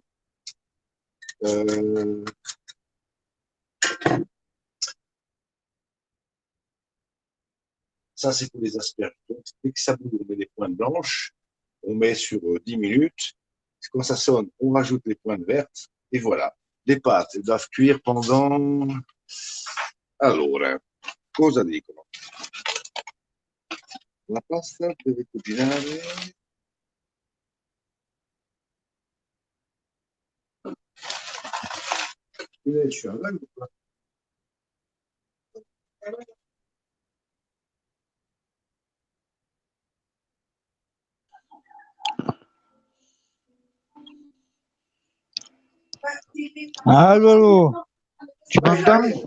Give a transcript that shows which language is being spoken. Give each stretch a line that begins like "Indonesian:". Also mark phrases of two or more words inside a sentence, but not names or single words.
French: Euh, ça, c'est pour les asperges. Donc, dès que ça bouge, on met les pointes blanches, on met sur 10 minutes. Quand ça sonne, on rajoute les pointes vertes, et voilà. Les pâtes, elles doivent cuire pendant...
Italian: Allora, cosa dicono? La pasta deve cucinare...
French: Je suis un ou pas? Allô, tu m'entends?